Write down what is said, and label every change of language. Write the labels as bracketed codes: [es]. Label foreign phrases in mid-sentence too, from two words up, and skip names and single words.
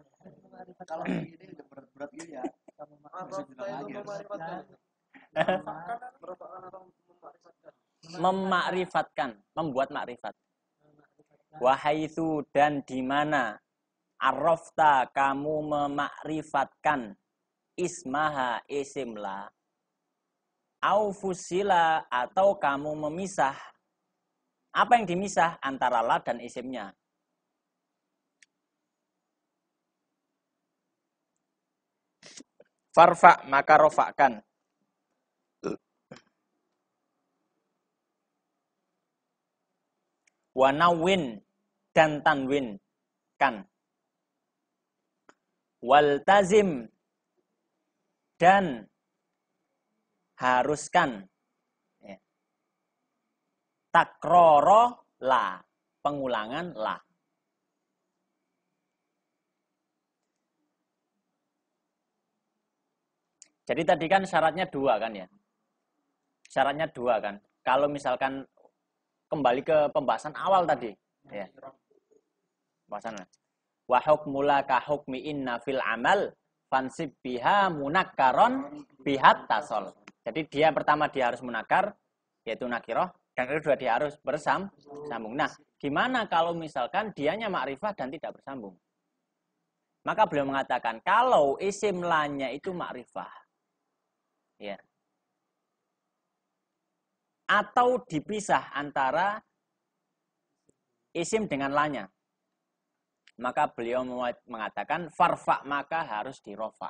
[id] Kalau ini udah berat-berat gini ya. Bisa bilang lagi. Memakrifatkan, membuat makrifat. Wahaitsu dan di mana arrafta kamu memakrifatkan ismaha isimla [ar] أو فُصِلا [id] atau kamu memisah. Apa yang dimisah antara la dan isimnya? Farfa maka rofakkan. Wanawin dan tanwin kan. Waltazim dan haruskan. [ar] تكرار لا, [id] pengulangan la. Jadi tadi kan syaratnya 2 kan ya. Syaratnya 2 kan. Kalau misalkan kembali ke pembahasan awal tadi, ya. Pembahasan. [ar] وحكم لا كحكم إن في العمل فانصب بها منكرا بها اتصل. [id] Jadi dia pertama dia harus munakar yaitu nakiroh dan kedua dia harus bersambung. Nah, gimana kalau misalkan dianya makrifah dan tidak bersambung? Maka beliau mengatakan kalau isim lanya itu makrifah, ya, atau dipisah antara isim dengan lanya, maka beliau mengatakan farfa maka harus dirofa.